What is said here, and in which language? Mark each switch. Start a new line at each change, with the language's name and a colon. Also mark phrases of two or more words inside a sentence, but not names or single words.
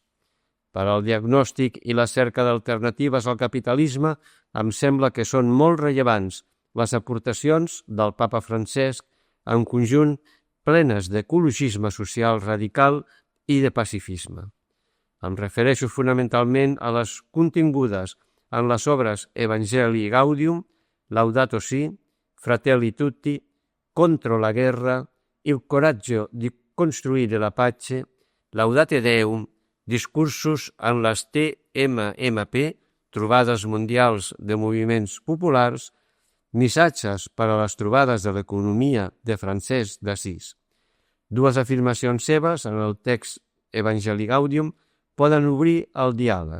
Catalan: Per al diagnòstic i la cerca d'alternatives al capitalisme, em sembla que són molt rellevants les aportacions del papa Francesc, en conjunt plenes d'ecologisme social radical i de pacifisme. Em refereixo fonamentalment a les contingudes en les obres Evangelii Gaudium, Laudato Si, Fratelli Tutti, Contro la guerra, Il coraggio di costruire la pace, Laudate Deum, discursos en les TMMP, trobades mundials de moviments populars, missatges per a les trobades de l'economia de Francesc d'Assís. 2 afirmacions seves en el text Evangelii Gaudium poden obrir el diàleg.